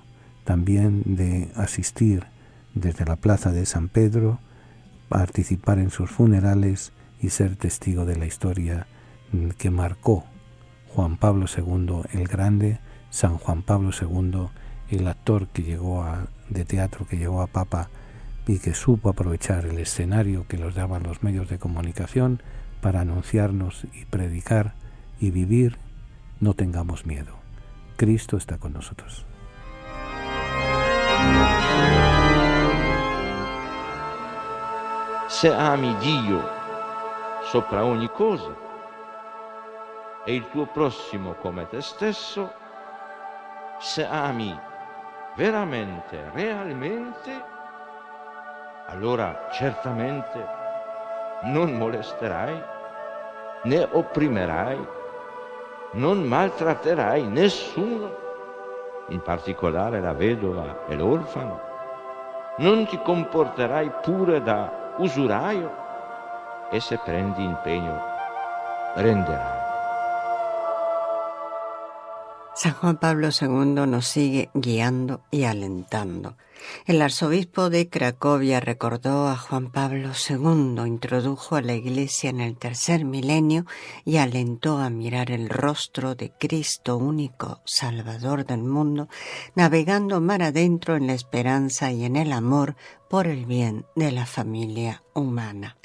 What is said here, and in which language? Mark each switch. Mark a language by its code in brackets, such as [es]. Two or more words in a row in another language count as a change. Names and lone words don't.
[es] también de asistir desde la plaza de San Pedro, participar en sus funerales y ser testigo de la historia que marcó Juan Pablo II el Grande, San Juan Pablo II, el actor que de teatro que llegó a Papa y que supo aprovechar el escenario que los daban los medios de comunicación para anunciarnos y predicar y vivir. No tengamos miedo. Cristo está con nosotros. [it] Se ami Dio sopra ogni cosa e il tuo prossimo come te stesso, se ami veramente, realmente, allora certamente non molesterai, né opprimerai, non maltratterai nessuno, in particolare la vedova e l'orfano, non ti comporterai pure da usuraio e se prendi impegno renderai. [es] San Juan Pablo II nos sigue guiando y alentando. El arzobispo de Cracovia recordó a Juan Pablo II, introdujo a la Iglesia en el tercer milenio y alentó a mirar el rostro de Cristo, único Salvador del mundo, navegando mar adentro en la esperanza y en el amor por el bien de la familia humana.